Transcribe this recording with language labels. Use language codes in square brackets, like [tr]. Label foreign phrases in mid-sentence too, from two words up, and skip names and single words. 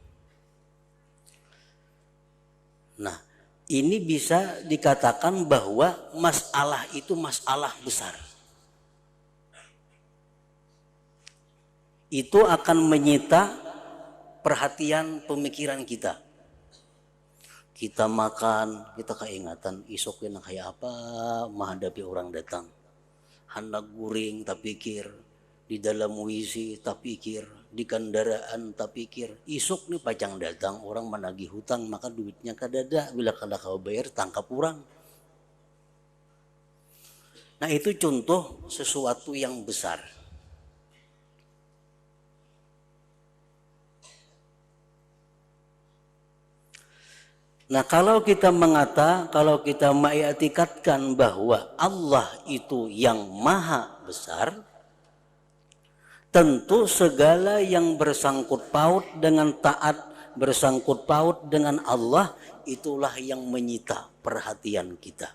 [id] Nah, ini bisa dikatakan bahwa masalah itu masalah besar. Itu akan menyita perhatian pemikiran kita. [bjn] Kita makan, kita keingatan esok kena kayak apa menghadapi orang datang. Hendak guring tak pikir, di dalam WC tak pikir, di kendaraan tak pikir. Esok nih pacang datang orang menagih hutang, maka duitnya kadada, bila kada kau bayar tangkap orang. [id] Nah, itu contoh sesuatu yang besar. Nah, kalau kita mengitikadkan bahwa Allah itu yang maha besar, tentu segala yang bersangkut paut dengan taat, bersangkut paut dengan Allah, itulah yang menyita perhatian kita.